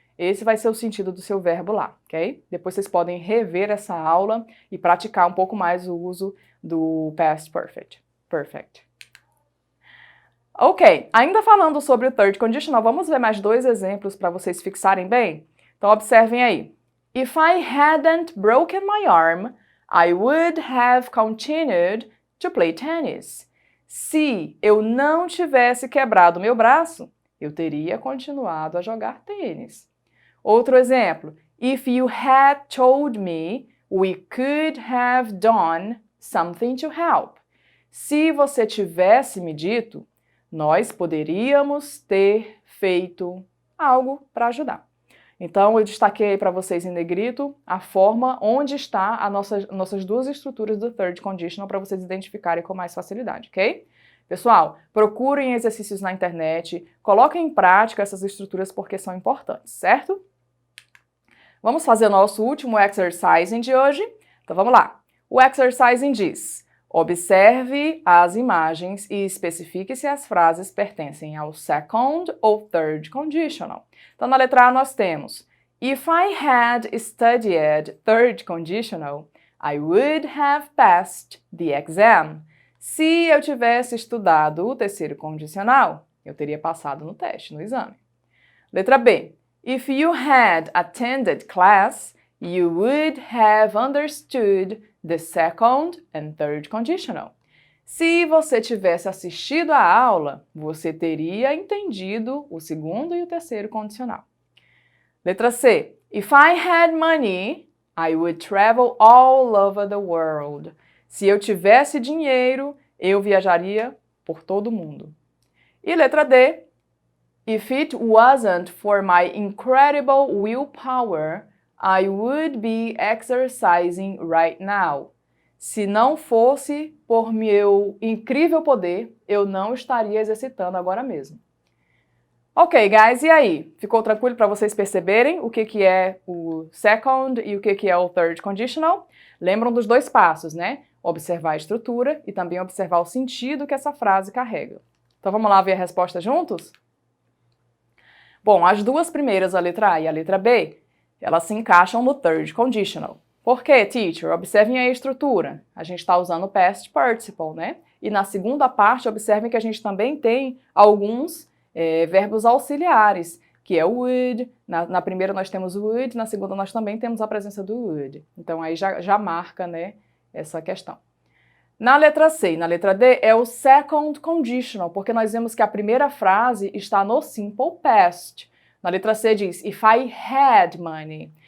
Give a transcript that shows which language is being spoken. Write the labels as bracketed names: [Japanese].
[Portuguese] Esse vai ser o sentido do seu verbo lá, ok? Depois vocês podem rever essa aula e praticar um pouco mais o uso do past perfect. Ok, ainda falando sobre o third conditional, vamos ver mais 2 exemplos para vocês fixarem bem? Então observem aí. [English] If I hadn't broken my arm, I would have continued to play tennis. [Portuguese] Se eu não tivesse quebrado meu braço, eu teria continuado a jogar tênis. Outro exemplo. [English] If you had told me, we could have done something to help. [Portuguese] Se você tivesse me dito, nós poderíamos ter feito algo para ajudar. Então, eu destaquei aí para vocês em negrito a forma onde está nossas 2 estruturas do third conditional para vocês identificarem com mais facilidade, ok? Pessoal, procurem exercícios na internet, coloquem em prática essas estruturas porque são importantes, certo? Vamos fazer o nosso último exercising de hoje? Então vamos lá. O exercising diz: observe as imagens e especifique se as frases pertencem ao second ou third conditional. Então na letra A nós temos: [English] If I had studied third conditional, I would have passed the exam. [Portuguese] Se eu tivesse estudado o terceiro condicional, eu teria passado no teste, no exame. Letra B. [English] If you had attended class, you would have understood the second and third conditional. [Portuguese] Se você tivesse assistido à aula, você teria entendido o segundo e o terceiro condicional. Letra C. [English] If I had money, I would travel all over the world. [Portuguese] Se eu tivesse dinheiro, eu viajaria por todo o mundo. E letra D. [English] If it wasn't for my incredible willpower, I would be exercising right now. [Portuguese] Se não fosse por meu incrível poder, eu não estaria exercitando agora mesmo. [English] Ok, guys, [Portuguese] e aí? Ficou tranquilo para vocês perceberem o que é o second e o que é o third conditional? Lembram dos 2 passos, né? Observar a estrutura e também observar o sentido que essa frase carrega. Então vamos lá ver a resposta juntos? Bom, as 2 primeiras, a letra A e a letra B, elas se encaixam no third conditional. Por quê, teacher? Observem aí a estrutura. A gente está usando o past participle, né? E na segunda parte, observem que a gente também tem alguns verbos auxiliares, que é o would. Na primeira nós temos o would, na segunda nós também temos a presença do would. Então aí já marca, né, essa questão. Na letra C e na letra D é o second conditional, porque nós vemos que a primeira frase está no simple past. Na letra C diz, [English] if I had money.